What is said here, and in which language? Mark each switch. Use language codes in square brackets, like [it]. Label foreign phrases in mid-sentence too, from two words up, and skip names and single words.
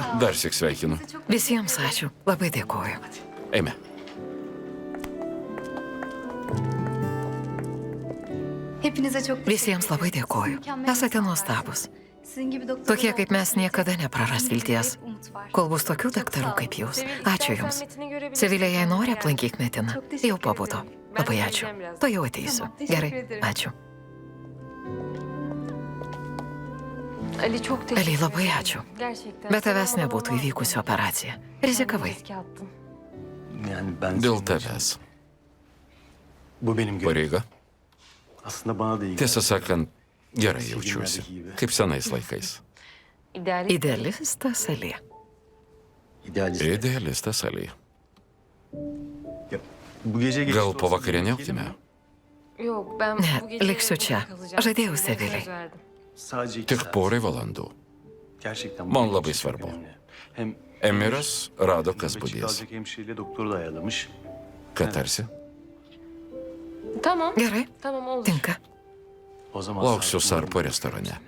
[lt] Darsik sveikinu. Visiems ačiū. Labai dėkoju. Eime. [tr] Hepinize çok [lt] Visiems labai dėkoju. Esate nuostabus. [tr] Sizin gibi doktor. [lt] Tokie kaip mes niekada nepraras vilties. Kol bus tokių daktarų kaip jūs. Ačiū Jums. Sevilė, jei nori, aplankyk Metiną. Jau pabudo. Labai ačiū. To jau ateisiu. Gerai. Ačiū. [tr] Ali çok teşekkür [lt] Ali, labai ačiū. [tr] Gerçekten. [lt] Be tavęs nebūtų įvykusi operacija. Rizikavai. [tr] Riske attın. Yani ben [lt] Dėl [tr] senin için- [lt] tavęs. [tr] Bu benim görevim. [lt] Pareiga. [tr] Aslında bana da iyi. [lt] Tiesą sakant, gerai jaučiuosi. Kaip senais laikais. Idealistas Ali. [tr] İdealist. [lt] Idealistas Ali. [tr] Bu gece geç [lt] Gal [tr] olsa [lt] pavakarieniaukime? [tr] Yok ben [lt] Ne, [tr] bu gece [lt] liksiu [tr] burada [lt] čia. [tr] kalacağım. [lt] Žadėjau [tr] Size [lt] Sevilei. [tr] söz verdim. Sadece iki [lt] Tik [tr] saat. [lt] porai valandų. [tr] Gerçekten bu [lt] Man [tr] benim [lt] labai [tr] için çok [lt] svarbu. [tr] önemli. Hem [lt] Emiras rado, kas [tr] nöbetçi [lt] budės. [tr] kalacak hemşireyle doktoru da ayarlamış. [lt] Ką tarsi? [tr] Tamam. [lt] Gerai. [tr] Tamam olur. [lt] Tinka. [tr] O zaman [lt] Lauksiu [tr] saat [lt] Sarpo [tr] 10'da [lt] restorane.